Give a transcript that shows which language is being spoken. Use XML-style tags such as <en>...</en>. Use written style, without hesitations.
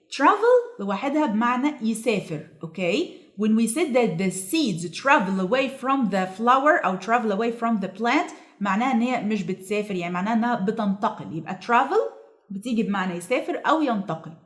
<ar>Travel لوحدها بمعنى يسافر.</ar> <en>Okay? When we said that the seeds travel away from the flower أو travel away from the plant</en> <ar>معناها إن هي مش بتسافر، يعني معناها إنها بتنتقل. يبقى travel بتيجي بمعنى يسافر أو ينتقل.</ar>